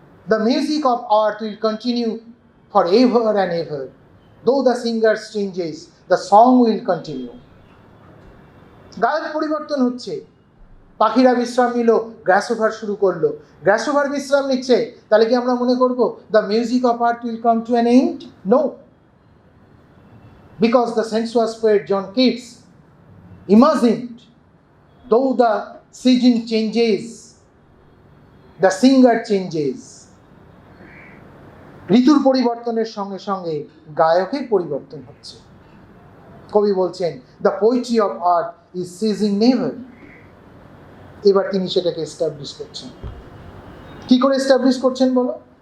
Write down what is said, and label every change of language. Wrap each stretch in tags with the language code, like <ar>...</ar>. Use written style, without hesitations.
<en>The music of earth will continue for ever and ever, though the singers changes, the song will continue.</en> <bn>গায়ক পরিবর্তন হচ্ছে, পাখিরা বিশ্রাম নিল, গ্রাসোভার শুরু করলো। গ্রাসোভার বিশ্রাম নিচ্ছে, তাহলে কি আমরা মনে করবো</bn> <en>The music of earth will come to an end? No, because দ্য sensuous poet John Keats imagined, though the season changes, the singer changes.</en> <bn>ঋতুর পরিবর্তনের সঙ্গে সঙ্গে গায়কের পরিবর্তন হচ্ছে। কবি বলছেন</bn> <en>The poetry of earth is ceasing never.</en> <bn>এবার তিনি সেটাকে এস্টাবলিশ করছেন। কি করে এস্টাবলিশ করছেন বলো?</bn>